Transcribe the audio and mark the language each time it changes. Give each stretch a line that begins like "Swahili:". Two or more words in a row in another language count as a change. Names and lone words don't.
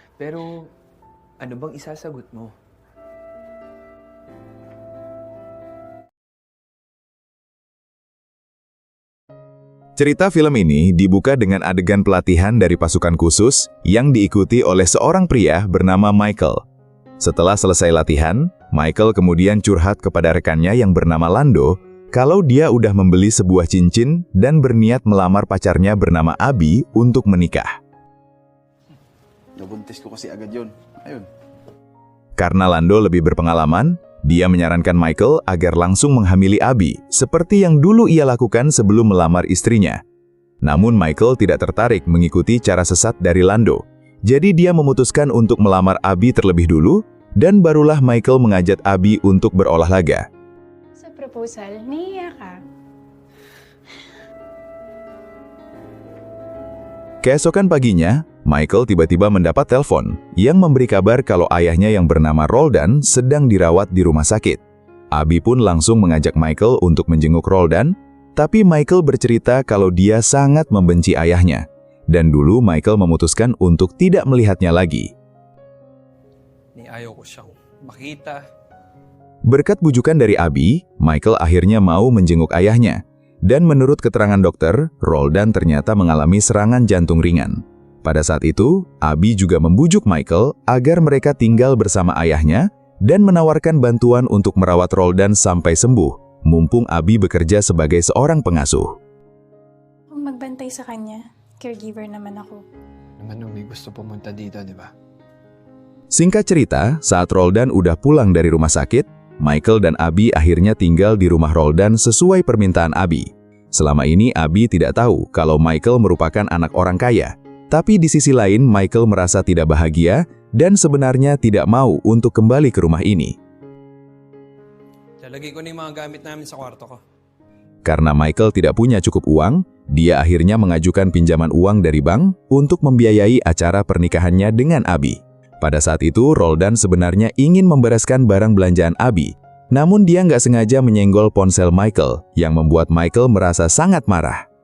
Filipino: Pero, ano bang isasagot mo?
Indonesian: Cerita film ini dibuka dengan adegan pelatihan dari pasukan khusus yang diikuti oleh seorang pria bernama Michael. Setelah selesai latihan, Michael kemudian curhat kepada rekannya yang bernama Lando kalau dia udah membeli sebuah cincin dan berniat melamar pacarnya bernama Abby untuk menikah.
Filipino: Nabuntis ko kasi agad yun. Ayun.
Indonesian: Karena Lando lebih berpengalaman, dia menyarankan Michael agar langsung menghamili Abby, seperti yang dulu ia lakukan sebelum melamar istrinya. Namun Michael tidak tertarik mengikuti cara sesat dari Lando. Jadi dia memutuskan untuk melamar Abby terlebih dulu, dan barulah Michael mengajak Abby untuk berolahraga.
Filipino: Sa proposal, niya ka.
Indonesian: Keesokan paginya, Michael tiba-tiba mendapat telepon yang memberi kabar kalau ayahnya yang bernama Roldan sedang dirawat di rumah sakit. Abby pun langsung mengajak Michael untuk menjenguk Roldan, tapi Michael bercerita kalau dia sangat membenci ayahnya. Dan dulu Michael memutuskan untuk tidak melihatnya lagi.
Filipino: Ni ayaw ko siyang makita.
Indonesian: Berkat bujukan dari Abby, Michael akhirnya mau menjenguk ayahnya. Dan menurut keterangan dokter, Roldan ternyata mengalami serangan jantung ringan. Pada saat itu, Abby juga membujuk Michael agar mereka tinggal bersama ayahnya dan menawarkan bantuan untuk merawat Roldan sampai sembuh, mumpung Abby bekerja sebagai seorang pengasuh.
Filipino: Kung magbantay sa kanya, caregiver naman ako. Naman nung may gusto pumunta dito, di ba?
Indonesian: Singkat cerita, saat Roldan udah pulang dari rumah sakit, Michael dan Abby akhirnya tinggal di rumah Roldan sesuai permintaan Abby. Selama ini Abby tidak tahu kalau Michael merupakan anak orang kaya. Tapi di sisi lain, Michael merasa tidak bahagia dan sebenarnya tidak mau untuk kembali ke rumah ini.
Filipino: Lalagay ko na yung mga gamit namin sa kwarto ko.
Indonesian: Karena Michael tidak punya cukup uang, dia akhirnya mengajukan pinjaman uang dari bank untuk membiayai acara pernikahannya dengan Abby. Pada saat itu, Roldan sebenarnya ingin membereskan barang belanjaan Abby, namun dia nggak sengaja menyenggol ponsel Michael, yang membuat Michael merasa sangat marah.